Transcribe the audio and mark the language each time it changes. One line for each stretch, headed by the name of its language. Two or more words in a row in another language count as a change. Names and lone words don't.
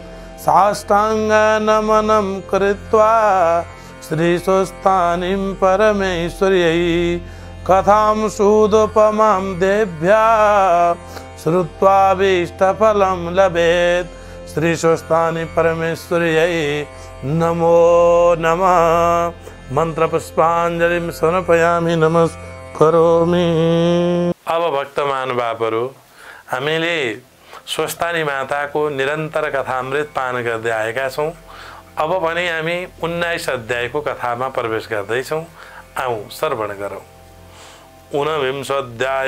Sanskrit: साष्टाङ्गनमनं कृत्वा श्रीस्वस्थानिं परमेश्वर्यै कथां सूदुपमां देव्या श्रुत्वाभीष्टफलं लभेत्। श्रीस्वस्थानि परमेश्वर्यै नमो नमः। मंत्र पुष्पांजलि समर्पयामि नमस्करोमि।
Nepali: अब भक्तमान बापहरू, हामीले स्वस्थानी माताको निरन्तर कथामृत पान गर्दै आएका छौँ। अब भने हामी 19 अध्यायको कथामा प्रवेश गर्दैछौँ। आउँ श्रवण गरौँ। 19 अध्याय।